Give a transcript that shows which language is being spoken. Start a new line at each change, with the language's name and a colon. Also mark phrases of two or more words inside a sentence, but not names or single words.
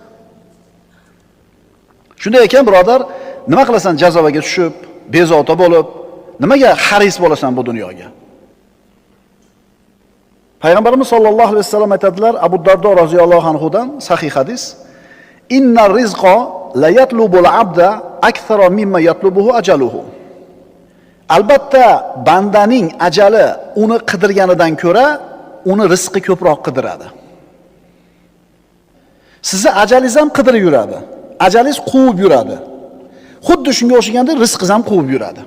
Uzbek: Shunday ekan, birodar, nima qilasan jazavaga tushib, bezovta bo'lib, nimaga haris bo'lasan bu dunyoga? Payg'ambarimiz
Arabic: صلى الله عليه وسلم
Uzbek: aytadilar, Abu Dardo roziyallohu anhudan sahih hadis:
Arabic: "إن الرزق ليطلب العبد أكثر مما يطلبه أجله.
Uzbek: Albatta bandaning ajali uni qidirganidan ko'ra uni rizqi ko'proq qidiradi. Sizni ajalingiz ham qidirib yuradi. Ajalingiz quvib yuradi. Xuddi shunga o'xshaganda rizqingiz ham quvib yuradi.